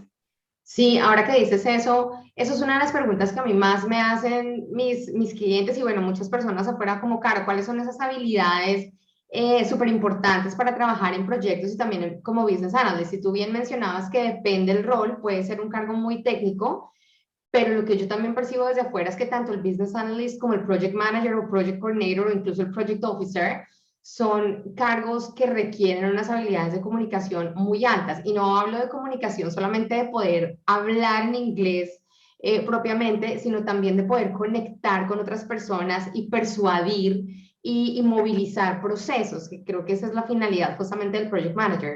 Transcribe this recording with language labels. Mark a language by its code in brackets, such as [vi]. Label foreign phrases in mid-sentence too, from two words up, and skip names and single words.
[es] Sí, ahora que dices eso es una de las preguntas que a mí más me hacen mis clientes y bueno, muchas personas afuera como, Caro, ¿cuáles son esas habilidades súper importantes para trabajar en proyectos y también como [en] business analyst? [es] Si tú bien mencionabas que depende del rol, puede ser un cargo muy técnico, pero lo que yo también percibo desde afuera es que tanto el [en] business analyst [es] como el [en] project manager [es] o [en] project coordinator [es] o incluso el [en] project officer [es] son cargos que requieren unas habilidades de comunicación muy altas. Y no hablo de comunicación solamente de poder hablar en inglés propiamente, sino también de poder conectar con otras personas y persuadir y movilizar procesos, que creo que esa es la finalidad justamente del [en] Project Manager.